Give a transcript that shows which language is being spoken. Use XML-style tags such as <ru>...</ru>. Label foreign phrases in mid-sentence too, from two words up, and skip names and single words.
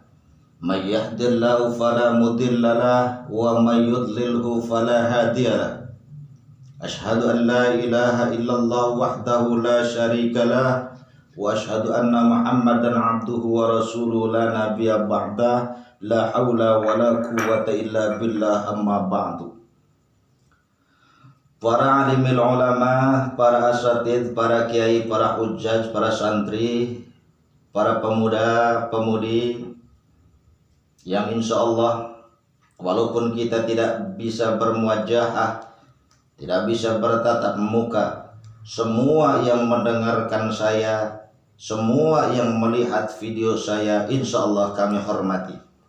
<ar>من يهده الله فلا مضل له ومن يضلل فلا هادي له. أشهد أن لا إله إلا الله وحده لا شريك له وأشهد أن محمدا عبده ورسوله لا نبي بعده لا حول ولا قوة إلا بالله أما بعد.</ar> <id>Para</id> <ar>عالمي العلماء,</ar> <id>para asatidz, para kiai, para hujjaj, para santri, para pemuda, pemudi yang insyaallah walaupun kita tidak bisa bermuajahah, tidak bisa bertatap muka, semua yang mendengarkan saya, semua yang melihat video saya,</id> <ar>إن شاء الله</ar> <id>kami hormati.</id>